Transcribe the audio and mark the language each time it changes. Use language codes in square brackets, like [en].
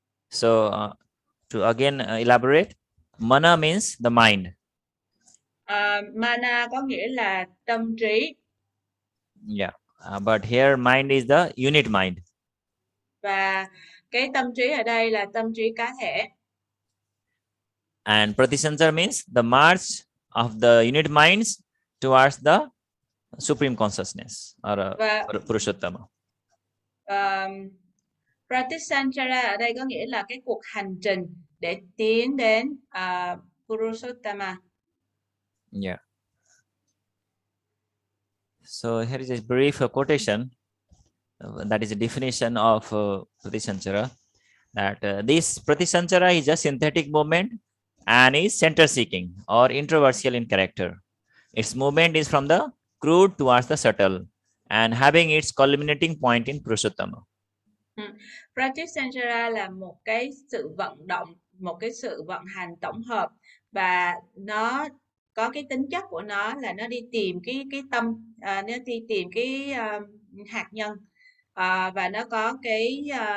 [en] So to again elaborate, Mana means the mind. [vi] Mana có nghĩa là tâm trí. [en] Yeah, but here mind is the unit mind. [vi] Và cái tâm trí ở đây là tâm trí cá thể. [en] And Pratisanchara means the march of the unit minds towards the supreme consciousness or Purushottama. [vi] Pratisanchara ở đây có nghĩa là cái cuộc hành trình để tiến đến Purushottama. [en] Yeah. So here is a brief quotation. That is a definition of Pratisanchara. That this Pratisanchara is a synthetic movement and is center-seeking or introversial in character. Its movement is from the crude towards the subtle and having its culminating point in Purushottama. [vi] Pratisanchara là một cái sự vận động, một cái sự vận hành tổng hợp, và nó có cái tính chất của nó là nó đi tìm cái tâm, nó đi tìm cái hạt nhân, và nó có cái